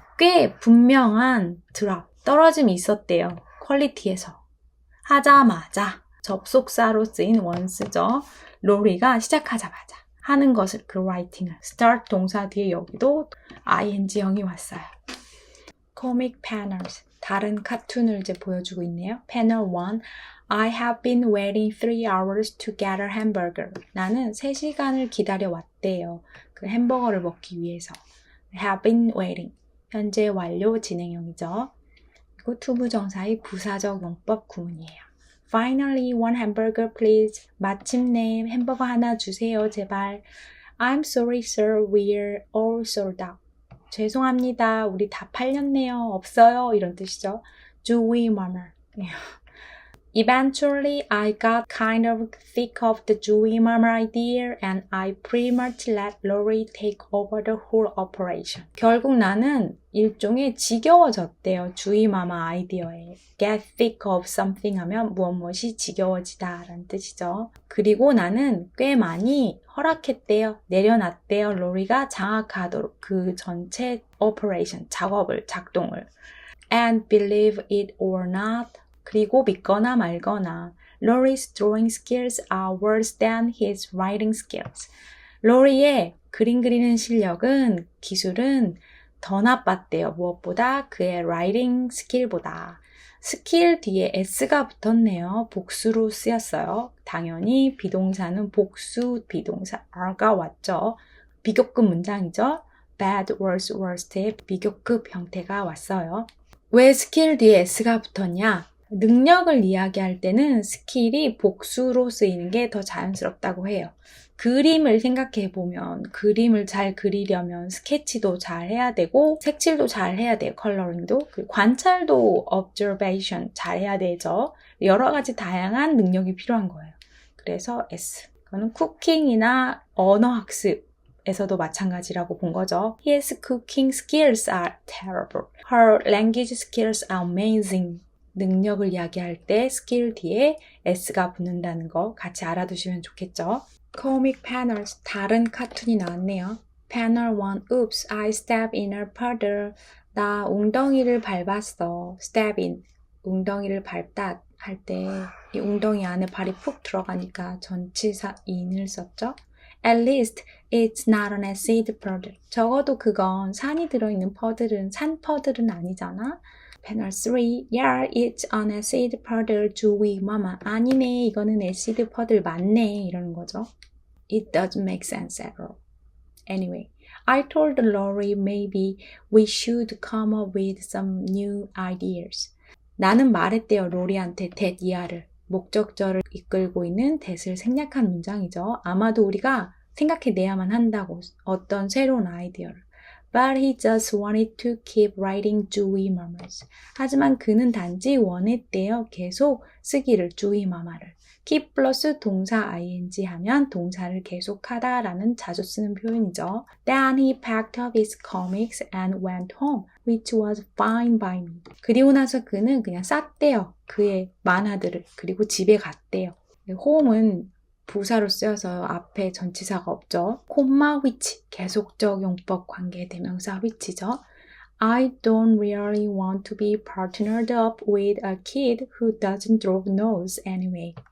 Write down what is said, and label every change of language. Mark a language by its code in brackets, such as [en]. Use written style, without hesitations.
[ko] 꽤 분명한 드랍, 떨어짐이 있었대요. 퀄리티에서. 하자마자 접속사로 쓰인 once죠. 로리가 시작하자마자 하는 것을 그 writing을 start 동사 뒤에 여기도 ing형이 왔어요. comic panels, 다른 카툰을 이제 보여주고 있네요. [en] Panel 1, I have been waiting 3 hours to get a hamburger. [ko] 나는 3시간을 기다려왔대요. 그 햄버거를 먹기 위해서. [en] have been waiting. [ko] 현재 완료 진행형이죠. 그리고 투부정사의 부사적 용법 구문이에요. [en] Finally, one hamburger please. [ko] 마침내 햄버거 하나 주세요, 제발. [en] I'm sorry, sir. We're all sold out. [ko] 죄송합니다. 우리 다 팔렸네요. 없어요. 이런 뜻이죠. Chewy murmur. [en] Eventually, I got kind of sick of the Chewy murmur idea and I pretty much let Lori take over the whole operation. [ko] 결국 나는 일종의 지겨워졌대요. Chewy murmur 아이디어에. [en] Get sick of something [ko] 하면 무엇이 지겨워지다 라는 뜻이죠. 그리고 나는 꽤 많이 허락했대요. 내려놨대요. 로리가 장악하도록 그 전체 operation, 작업을, 작동을. [en] And believe it or not, [ko] 그리고 믿거나 말거나 [en] Lori's drawing skills are worse than his writing skills. [ko] 로리의 그림 그리는 실력은, 기술은 더 나빴대요. 무엇보다 그의 writing 스킬보다. 스킬 뒤에 s가 붙었네요. 복수로 쓰였어요. 당연히 비동사는 복수 비동사 are가 왔죠. 비교급 문장이죠. bad, worse, worst의 비교급 형태가 왔어요. 왜 스킬 뒤에 s가 붙었냐? 능력을 이야기할 때는 스킬이 복수로 쓰이는 게 더 자연스럽다고 해요. 그림을 생각해보면 그림을 잘 그리려면 스케치도 잘 해야 되고 색칠도 잘 해야 돼요. 컬러링도. 그리고 관찰도 observation 잘 해야 되죠. 여러 가지 다양한 능력이 필요한 거예요. 그래서 S. 그거는 쿠킹이나 언어 학습에서도 마찬가지라고 본 거죠. [en] His cooking skills are terrible. Her language skills are amazing. [ko] 능력을 이야기할 때 스킬 뒤에 S가 붙는다는 거 같이 알아두시면 좋겠죠. Comic panels, 다른 카툰이 나왔네요. [en] Panel 1, Oops, I stepped in a puddle. [ko] 나 웅덩이를 밟았어. Step in, 웅덩이를 밟다 할 때 이 웅덩이 안에 발이 푹 들어가니까 전치사 in을 썼죠. [en] At least it's not an acid puddle. [ko] 적어도 그건 산이 들어있는 퍼들은 산 퍼들은 아니잖아. [en] Panel 3, yeah, it's an acid puddle, Chewy mama. [ko] 아니네, 이거는 애시드 퍼들 맞네, 이러는 거죠. [en] It doesn't make sense at all. Anyway, I told Lori maybe we should come up with some new ideas. [ko] 나는 말했대요, 로리한테 that 이하를. 목적절을 이끌고 있는 that을 생략한 문장이죠. 아마도 우리가 생각해내야만 한다고, 어떤 새로운 아이디어를. [en] But he just wanted to keep writing Chewy murmurs. [ko] 하지만 그는 단지 원했대요. 계속 쓰기를, Chewy murmur를. keep 플러스 동사 ing 하면 동사를 계속하다라는 자주 쓰는 표현이죠. [en] Then he packed up his comics and went home, which was fine by me. [ko] 그리고 나서 그는 그냥 쌌대요. 그의 만화들을. 그리고 집에 갔대요. home은 부사로 쓰여서 앞에 전치사가 없죠. 콤마 which, 계속적 용법 관계 대명사 which죠. [en] I don't really want to be partnered up with a kid who doesn't draw nose anyway.